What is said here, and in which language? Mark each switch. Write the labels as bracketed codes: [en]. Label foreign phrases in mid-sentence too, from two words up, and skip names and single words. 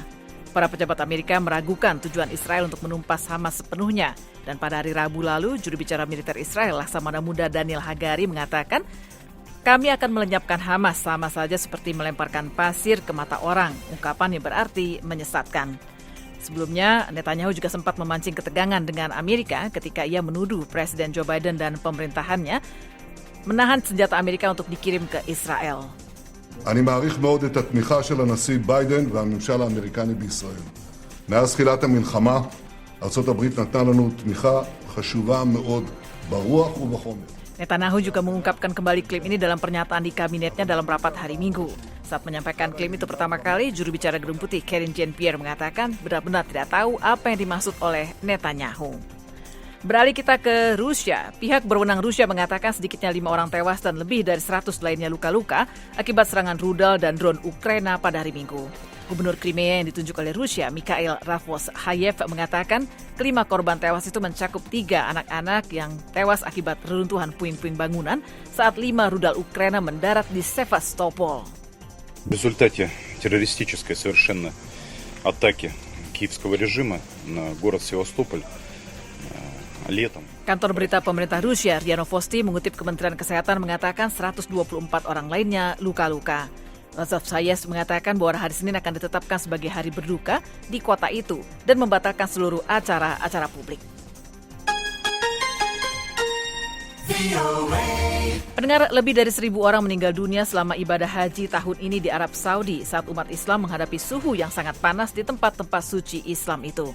[id] Para pejabat Amerika meragukan tujuan Israel untuk menumpas Hamas sepenuhnya, dan pada hari Rabu lalu, juru bicara militer Israel Laksamana Muda Daniel Hagari mengatakan, kami akan melenyapkan Hamas sama saja seperti melemparkan pasir ke mata orang, ungkapan yang berarti menyesatkan. Sebelumnya, Netanyahu juga sempat memancing ketegangan dengan Amerika ketika ia menuduh Presiden Joe Biden dan pemerintahannya menahan senjata Amerika untuk dikirim ke Israel. [he] אני מעריך מאוד את התמיכה של הנשיא ביידן והממשל האמריקני בישראל. מאז תחילת המלחמה, ארצות הברית נתנה לנו תמיכה חשובה מאוד ברוח ובחומר. [id] Netanyahu juga mengungkapkan kembali klaim ini dalam pernyataan di kabinetnya dalam rapat hari Minggu. Saat menyampaikan klaim itu pertama kali, juru bicara Gedung Putih Karine Jean-Pierre mengatakan benar-benar tidak tahu apa yang dimaksud oleh Netanyahu. Beralih kita ke Rusia, pihak berwenang Rusia mengatakan sedikitnya 5 orang tewas dan lebih dari 100 lainnya luka-luka akibat serangan rudal dan drone Ukraina pada hari Minggu. Gubernur Crimea yang ditunjuk oleh Rusia, Mikhail Ravoshayev, mengatakan kelima korban tewas itu mencakup 3 anak-anak yang tewas akibat reruntuhan puing-puing bangunan saat 5 rudal Ukraina mendarat di Sevastopol. [ru] В результате террористической совершенно атаки киевского режима на город Севастополь летом. [id] Kantor berita pemerintah Rusia, RIA Novosti, mengutip Kementerian Kesehatan mengatakan 124 orang lainnya luka-luka. Ravoshayev mengatakan bahwa hari Senin akan ditetapkan sebagai hari berduka di kota itu dan membatalkan seluruh acara-acara publik. Pendengar, lebih dari 1.000 orang meninggal dunia selama ibadah haji tahun ini di Arab Saudi saat umat Islam menghadapi suhu yang sangat panas di tempat-tempat suci Islam itu.